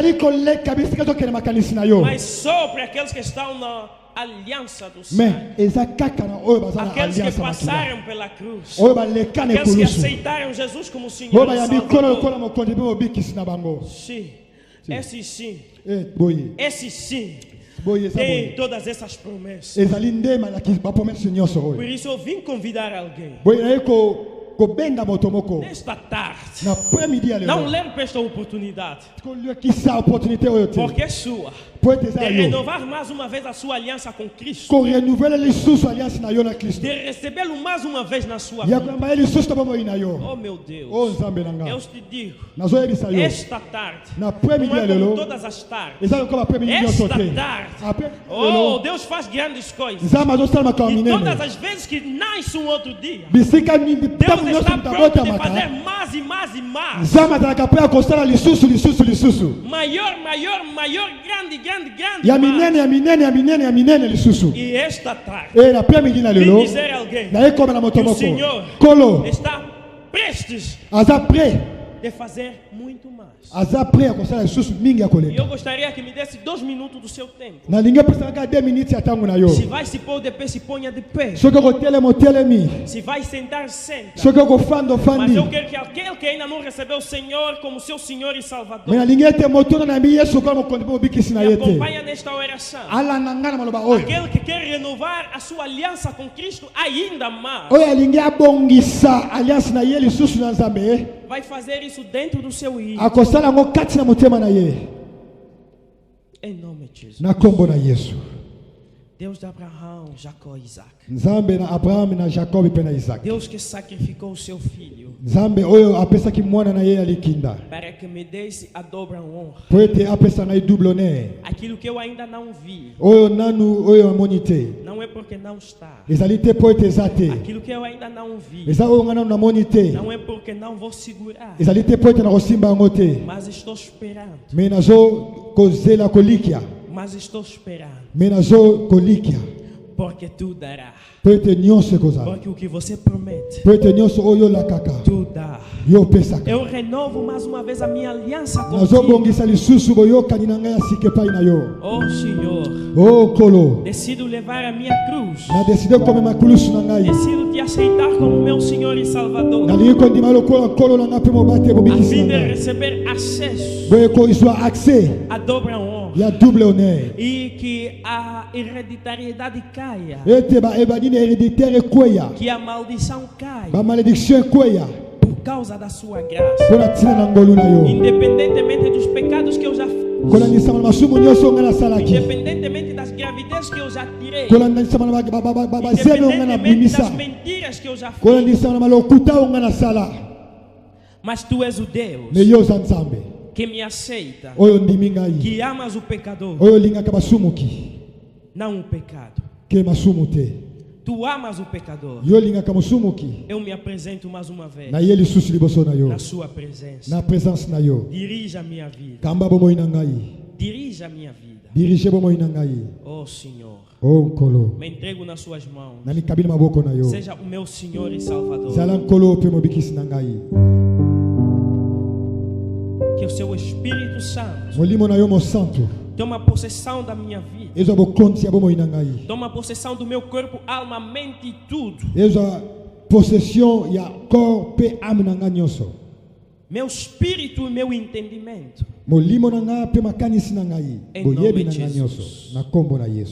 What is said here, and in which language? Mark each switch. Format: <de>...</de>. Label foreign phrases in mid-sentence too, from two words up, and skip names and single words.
<pt>Mas só para aqueles que estão na aliança do sangue, aqueles que passaram pela cruz, aqueles que aceitaram Jesus como Senhor e Salvador. Sim. Esse sim, tem todas essas promessas. Por isso eu vim convidar alguém</pt> <ln>kobenga moto moko.</ln> <pt>Nesta tarde,</pt> <ln>Na après-midi</ln> <pt>não</pt> <ln>lelo.</ln> <pt>lembre esta oportunidade,</pt> <ln>Kisa opportunité oyo te.</ln> <pt>porque é sua,</pt> <ln>Po ete</ln> <pt>de</pt> <ln>eza yo.</ln> <pt>renovar mais uma vez a sua aliança com Cristo,</pt> <ln>Ko renouveler lisusu alliance na yo na Kristo.</ln> <pt>de recebê-lo mais uma vez na sua</pt> <ln>Ya</ln> <pt>vida.</pt> <ln>koyamba lisusu to bomoi na yo.</ln> <pt>Oh meu Deus,</pt> <ln>O nzambe na</ln> <pt>eu</pt> <ln>nga.</ln> <pt>te digo,</pt> <ln>Nazoyebisa yo.</ln> <pt>esta tarde,</pt> <ln>Na après-midi</ln> <pt>não é como</pt> <ln>lelo.</ln> <pt>todas as tardes,</pt> <ln>Eza lokola après-midi nyonso</ln> <pt>esta</pt> <ln>te.</ln> <pt>tarde,</pt> <ln>Après</ln> <pt>oh,</pt> <ln>lelo.</ln> <pt>Deus faz grandes coisas.</pt> <ln>Nzambe azosala makambo</ln> <pt>E todas</pt> <ln>minene.</ln> <pt>as vezes que nasce um outro dia,</pt> <ln>Bisika mingi</ln> <pt>Deus</pt> <ln>ntango nyonso</ln> <pt>está pronto de fazer</pt> <ln>mutabotamaka.</ln> <pt>mais e mais e mais.</pt> <ln>Nzambe azalaka mpe akosala lisusu.</ln> <pt>Maior, grande</pt> <ln>Ya</ln> <pt>mais.</pt> <ln>minene lisusu.</ln> <pt>E esta tarde,</pt> <ln>E na après-midi na</ln> <pt>vim</pt> <ln>lelo.</ln> <pt>dizer a alguém</pt> <ln>Na ye koma na moto</ln> <pt>que o</pt> <ln>moko.</ln> <pt>Senhor</pt> <ln>Kolo.</ln> <pt>está prestes</pt> <ln>Aza prêt.</ln> <pt>de fazer muito mais.</pt> <ln>Aza prêt akosala lisusu mingi ya</ln> <pt>E eu</pt> <ln>koleka.</ln> <pt>gostaria que me desse 2 minutos do seu tempo.</pt> <ln>Nalingi opesaka 2 minutes ya ntango na yo.</ln> <pt>Se vai se pôr de pé, se ponha de pé.</pt> <ln>Soki okotelema otelemi.</ln> <pt>Se vai sentar, senta.</pt> <ln>Soki okofanda</ln> <pt>Mas</pt> <ln>ofandi.</ln> <pt>eu quero que aquele que ainda não recebeu o Senhor como seu Senhor e</pt> <ln>Me</ln> <pt>Salvador</pt> <ln>nalingi ete moto na mi yesu kola mokonzi mpo obikisi na me ye te.</ln> <pt>acompanha nesta oração.</pt> <ln>Alanda nga na maloba oyo.</ln> <pt>Aquele que quer renovar a sua aliança com Cristo ainda mais,</pt> <ln>Oyo alingi abongisa alliance na ye lisusu na nzambe.</ln> <pt>vai fazer isso dentro do seu íntimo.</pt> <ln>Akosala yango kati na motema na ye.</ln> <pt>Em nome de Jesus.</pt> <ln>Na kombo na yesu.</ln> <pt>Deus de Abraão, Jacó e Isaac.</pt> <ln>Nzambe na Abraham na Jacob mpe na Isaac.</ln> <pt>Deus que sacrificou o seu filho</pt> <ln>Nzambe oyo apesaki mwana na ye ya likinda.</ln> <pt>para que me desse a dobra honra.</pt> <ln>Po ete apesa ngai</ln> <fr>double honneur.</fr> <pt>Aquilo que eu ainda não vi,</pt> <ln>Oyo nanu oyo amoni te.</ln> <pt>não é porque não está.</pt> <ln>Ezali te po ete eza te.</ln> <pt>Aquilo que eu ainda não vi,</pt> <ln>Eza oyo nga nanu namoni te.</ln> <pt>não é porque não vou segurar.</pt> <ln>Ezali te po ete nakosimba yango te.</ln> <pt>Mas estou esperando.</pt> <ln>Me nazo kozela kolikia.</ln> <pt>Mas estou esperando.</pt> <ln>Me nazo kolikia.</ln> <pt>Porque tu dará.</pt> <ln>Po ete nyonso ekozala.</ln> <pt>Porque o que você promete,</pt> <ln>Po ete nyonso oyo olakaka.</ln> <pt>tu dá.</pt> <ln>Yo opesaka.</ln> <pt>Eu renovo mais uma vez a minha aliança contigo.</pt> <ln>Nazobongisa lisusu boyokani na ngai ya sika epai na yo.</ln> <pt>Oh Senhor,</pt> <ln>O Nkolo.</ln> <pt>decido levar a minha cruz.</pt> <ln>Na deside komema kulusu na ngai.</ln> <pt>Decido te aceitar como meu Senhor e Salvador,</pt> <ln>Nalingi kondima lokola nkolo na ngai mpe mobate</ln> <pt>a</pt> <ln>bobikisi</ln> <pt>fim</pt> <ln>na</ln> <pt>de</pt> <ln>ngai.</ln> <pt>receber acesso</pt> <ln>Boye koizwa accès</ln> <pt>à dobra honra</pt> <ln>ya</ln> <fr>double honneur.</fr> <pt>e que a hereditariedade caia,</pt> <ln>Ete baebani na héréditaire ekweya.</ln> <pt>que a maldição caia</pt> <ln>Bamalédiction ekweya.</ln> <pt>por causa da sua graça,</pt> <ln>Mpona ntina na ngolu na yo.</ln> <pt>independentemente dos pecados que eu já fiz,</pt> <ln>Kolandisama na masumu nyonso ngai nasalaki.</ln> <pt>independentemente das gravidezes que eu já tirei,</pt> <ln>Kolandisama na bazeme oyo ngai</ln> <pt>independentemente</pt> <ln>nabimisa.</ln> <pt>das mentiras que eu já fiz,</pt> <ln>Kolandisama na malokuta oyo ngai nasala.</ln> <pt>mas tu és o Deus</pt> <ln>Me yo oza nzambe</ln> <pt>que me aceita,</pt> <ln>oyo ndimi ngai.</ln> <pt>que amas o pecador,</pt> <ln>Oyo olingaka basumuki.</ln> <pt>não o pecado.</pt> <ln>Ke masumu te.</ln> <pt>Tu amas o pecador.</pt> <ln>Yo olingaka mosumuki.</ln> <pt>Eu me apresento mais uma vez</pt> <ln>Na ye lisusu liboso na yo.</ln> <pt>na sua presença.</pt> <ln>Na présence na yo.</ln> <pt>Dirija a minha vida.</pt> <ln>Kamba bomoi na ngai.</ln> <pt>Dirija a minha vida.</pt> <ln>Dirige bomoi na ngai.</ln> <pt>Oh Senhor,</pt> <ln>O Nkolo.</ln> <pt>me entrego nas suas mãos.</pt> <ln>Na mikabili maboko na yo.</ln> <pt>Seja o meu Senhor e Salvador.</pt> <ln>Zala Nkolo pe mobikisi na ngai.</ln> <pt>Que o seu Espírito Santo</pt> <ln>Molimo na yo mo santo.</ln> <pt>toma possessão da minha vida.</pt> <ln>Ezwa bokonzi ya bomoi na ngai.</ln> <pt>Toma possessão do meu corpo, alma, mente e tudo.</pt> <ln>Ezwa possession ya corps pe âme na ngai nyonso.</ln> <pt>Meu espírito e meu entendimento.</pt> <ln>Molimo na ngai pe makanisi na ngai.</ln> <pt>Em</pt> <ln>Boyebi</ln> <pt>nome</pt> <ln>na</ln> <pt>de</pt> <ln>ngai</ln> <pt>Jesus.</pt> <ln>nyonso. Na kombo na Yesu.</ln>